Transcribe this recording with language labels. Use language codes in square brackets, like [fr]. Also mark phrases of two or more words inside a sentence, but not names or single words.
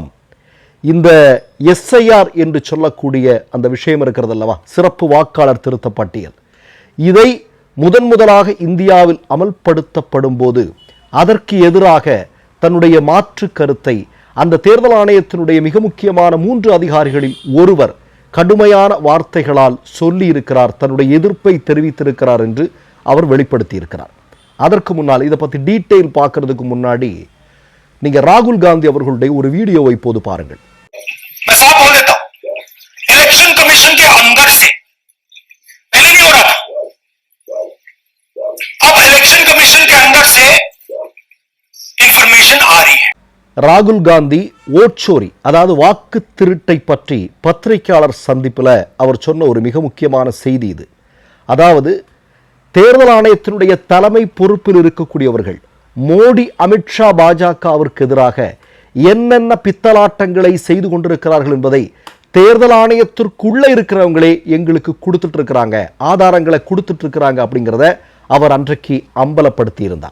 [ta] இந்த எஸ்ஐஆர் என்று சொல்லக்கூடிய அந்த விஷயம் இருக்கிறது அல்லவா, சிறப்பு வாக்காளர் திருத்த பட்டியல், இதை முதலாக இந்தியாவில் அமல்படுத்தப்படும் போது அதற்கு எதிராக தன்னுடைய மாற்று கருத்தை அந்த தேர்தல் ஆணையத்தினுடைய மிக முக்கியமான 3 அதிகாரிகளில் ஒருவர் கடுமையான வார்த்தைகளால் சொல்லி இருக்கிறார், தன்னுடைய எதிர்ப்பை தெரிவித்திருக்கிறார் என்று அவர் வெளிப்படுத்தி இருக்கிறார். அதற்கு முன்னால் இதை பற்றி டீட்டெயில் பார்க்கறதுக்கு முன்னாடி நீங்க ராகுல் காந்தி அவர்களுடைய ஒரு வீடியோவை இப்போது பாருங்கள். [en] election commission [hi] के अंदर से पहले नहीं हो रहा था, अब [en] election commission [hi] के अंदर से इंफॉर्मेशन आ रही है. [ta] ராகுல் காந்தி ஓட்சோரி, அதாவது வாக்கு திருட்டை பற்றி பத்திரிகையாளர் சந்திப்பில் அவர் சொன்ன ஒரு மிக முக்கியமான செய்தி இது. அதாவது தேர்தல் ஆணையத்தினுடைய தலைமை பொறுப்பில் இருக்கக்கூடியவர்கள் மோடி, அமித்ஷா, பாஜகவிற்கு எதிராக என்னென்ன பித்தலாட்டங்களை செய்து கொண்டிருக்கிறார்கள் என்பதை தேர்தல் ஆணையத்திற்குள்ளே இருக்கிறவங்களே எங்களுக்கு கொடுத்துட்டு இருக்கிறாங்க, ஆதாரங்களை கொடுத்துட்டு இருக்கிறாங்க அப்படிங்கிறத அவர் அன்றைக்கு அம்பலப்படுத்தி இருந்தார்.